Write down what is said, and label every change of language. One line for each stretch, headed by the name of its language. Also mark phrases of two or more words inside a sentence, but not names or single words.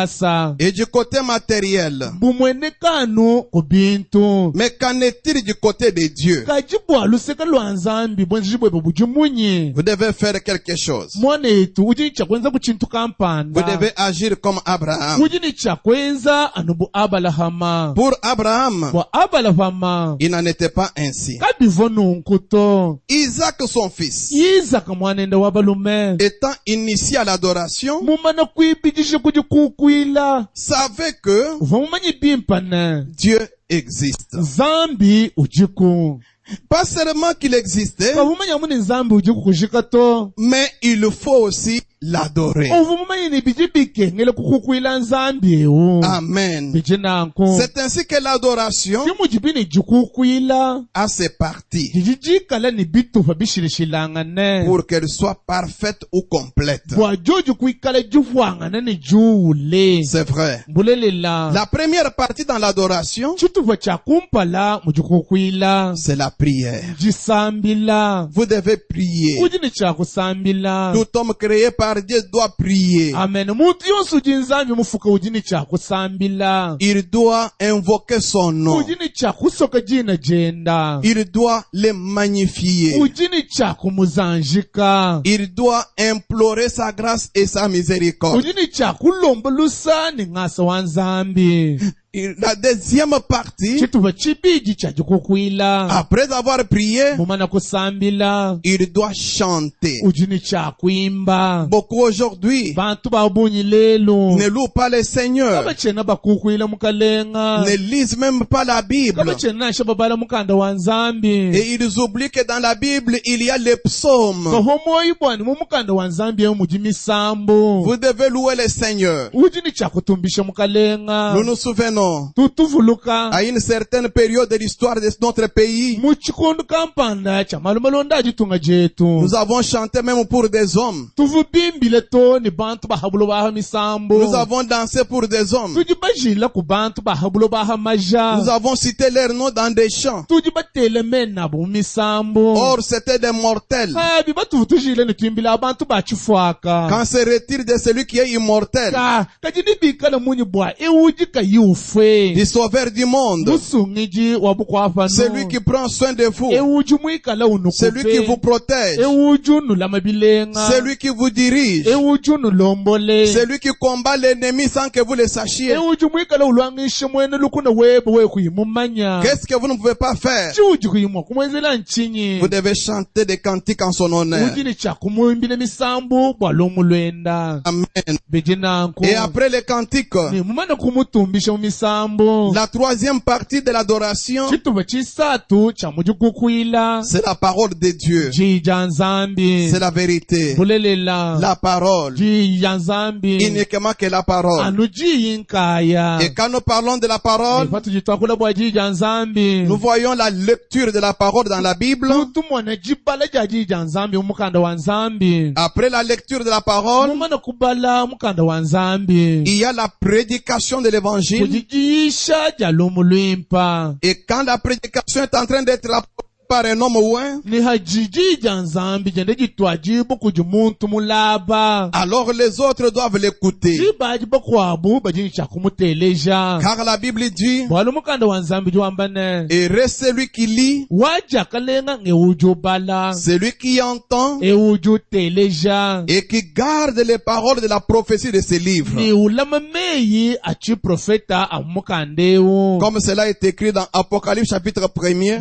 French: et du côté matériel.
Lunda: Bumwene kanu kubintu.
French: Mais qu'en est-il du côté de Dieu?
Lunda: Kajibu aluseka luanzambi bwenzi jibweba bujimunyi.
French: Vous devez faire quelque chose.
Lunda: Mwanetu ujini chakwenza kuchintu
French: Vous
Lunda: kampanda.
French: devez agir comme Abraham.
Lunda: Ujini chakwenza anubu abalahama.
French: Pour Abraham,
Lunda: Wa abalahama.
French: il n'en était pas ainsi.
Lunda: Kabivono nkuto.
French: Isaac, son fils,
Lunda: Isaka mwanende wabalume.
French: étant initié à l'adoration,
Lunda: Mumana kwibijishe kujikukwila.
French: savait que
Lunda: Uvamumanyi bimpane.
French: Dieu existe.
Lunda: Zambi ujiku.
French: Pas seulement qu'il existait,
Lunda: Kavumanya muni zambi ujiku kushikato.
French: mais il faut aussi l'adorer.
Lunda: Uvamumanyi ni bijibike ngele kukukwila zambi ewu.
French: Amen.
Lunda: Bijinanko.
French: C'est ainsi que l'adoration
Lunda: Kimujibini jikukwila.
French: a ses parties
Lunda: Jijikala ni bitufa bishirishilangane.
French: pour qu'elle soit parfaite ou complète.
Lunda: Bwa joju kuikala jufwangane ni juule.
French: C'est vrai.
Lunda: Mbulelela.
French: La première partie dans l'adoration,
Lunda: Chituva cha kumpala mujikukwila.
French: c'est la prière.
Lunda: Jisambila.
French: Vous devez prier.
Lunda: Ujini cha kusambila.
French: Tout homme créé par Dieu doit prier. Amen.
Lunda: Muntu yonse ujinzambi mufuka ujini cha kusambila.
French: Il doit invoquer son nom.
Lunda: Ujini cha kusoka jina jenda.
French: Il doit le magnifier.
Lunda: Ujini cha kumuzanjika.
French: Il doit implorer sa grâce et sa miséricorde.
Lunda: Ujini cha kulomba lusani ngasa wanzambi.
French: La deuxième partie,
Lunda: chituva chibiji chaji kukwila
French: après avoir prié,
Lunda: mumana kusambila
French: il doit chanter.
Lunda: ujini chakwimba
French: Beaucoup aujourd'hui
Lunda: bantu babunyi lelo
French: ne louent pas le Seigneur,
Lunda: kabachena bakukwila mukalenga
French: ne lisent même pas la Bible.
Lunda: kabachena shababala mukanda wa nzambi
French: Et ils oublient que dans la Bible, il y a les psaumes.
Lunda: kahomoyi bwani mumukanda wa nzambi yo mujimi sambo
French: Vous devez louer le Seigneur.
Lunda: ujini chakutumbisha mukalenga
French: Nous nous souvenons,
Lunda: tutuvuluka
French: à une certaine période de l'histoire de notre pays,
Lunda: muchikundu kampanda cha malumalonda ajitunga jetu
French: nous avons chanté même pour des hommes.
Lunda: tuvubimbile toni bantu bahabulo baha misambo
French: Nous avons dansé pour des hommes.
Lunda: tujibajila ku bantu bahabulo baha maja
French: Nous avons cité leurs noms dans des chants.
Lunda: tujibatele mena bu misambo
French: Or, c'était des mortels.
Lunda: habi batuvutujile nitwimbila abantu bachifwaka
French: Quand se retire de celui qui est immortel,
Lunda: kajinibikala munyi bwa iwujika yufe
French: du sauveur du monde,
Lunda: musungiji wabukwafano
French: celui qui prend soin de vous,
Lunda: ewuju mwikala
French: celui qui vous
Lunda: unukufe
French: protège,
Lunda: ewuju nulamabilenga
French: celui qui vous dirige,
Lunda: ewuju nulombole
French: celui qui combat l'ennemi sans que vous le sachiez.
Lunda: ewuju mwikala ulwangishe mwene lukuna webo wekuyimumanya
French: Qu'est-ce que vous ne pouvez pas faire?
Lunda: chiuji kuyimwa kumwenzela nchinyi
French: Vous devez chanter des cantiques en son honneur.
Lunda: ujini chakumuimbile misambu bwalomulwenda
French: Amen.
Lunda: bejinanku
French: Et après les cantiques,
Lunda: ni mumana kumutumbisha mumisambu
French: la troisième partie de l'adoration,
Lunda: chituba chisatu cha mujikukwila
French: c'est la parole de Dieu.
Lunda: jija nzambi
French: C'est la vérité.
Lunda: bulelela
French: La parole.
Lunda: jija nzambi
French: Uniquement que la parole.
Lunda: anu jiyinkaya
French: Et quand nous parlons de la parole,
Lunda: fatujitwakula bwa jija nzambi
French: nous voyons la lecture de la parole dans la Bible.
Lunda: tutumwana jibala ja jija nzambi umukanda wa nzambi
French: Après la lecture de la parole,
Lunda: mumana kubala mukanda wa nzambi
French: il y a la prédication de l'évangile.
Lunda: kujijisha ja lumulwimpa
French: Et quand la prédication est en train d'être apportée par un homme ou un,
Lunda: ni hajijija nzambi jende jitwajibu kuji muntu mulaba
French: alors les autres doivent l'écouter.
Lunda: jibaji bakwabu bajincha kumuteleja
French: Car la Bible dit,
Lunda: bwala mukanda wa nzambi jiwambane
French: heureux celui qui lit,
Lunda: waja kalenga ngewuju bala
French: celui qui entend
Lunda: ewuju teleja
French: et qui garde les paroles de la prophétie de ces livres.
Lunda: ni ulama meyi achi profeta amukandewu
French: Comme cela est écrit dans Apocalypse chapitre 1er